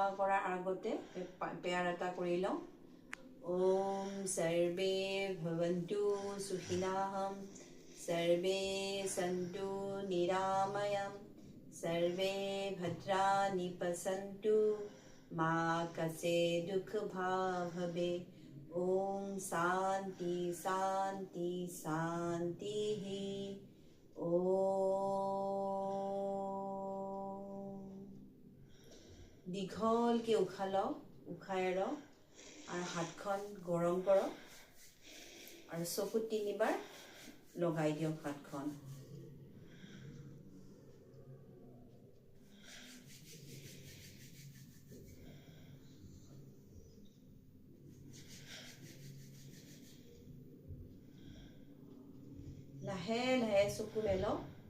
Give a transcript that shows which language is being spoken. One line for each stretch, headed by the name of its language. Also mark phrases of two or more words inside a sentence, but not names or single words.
Assamese: কৰাৰ আগতে পেয়াৰ এটা কৰি লওঁ
Sanskrit: ওম সৰ্বে ভৱন্তু সুখিনঃ सर्वे सन्तु निरामयं सर्वे भद्राणि पश्यन्तु मा कश्चित् दुःखभाग् भवेत् ॐ शान्ति शान्ति शान्तिः ॐ
Assamese: দীঘলকৈ উশাহ লওক উশাহ এৰক আৰু হাতখন গৰম কৰক আৰু চকুত 3 বাৰ লগাই দিয়ক হাতখন লাহে লাহে চকু মেলক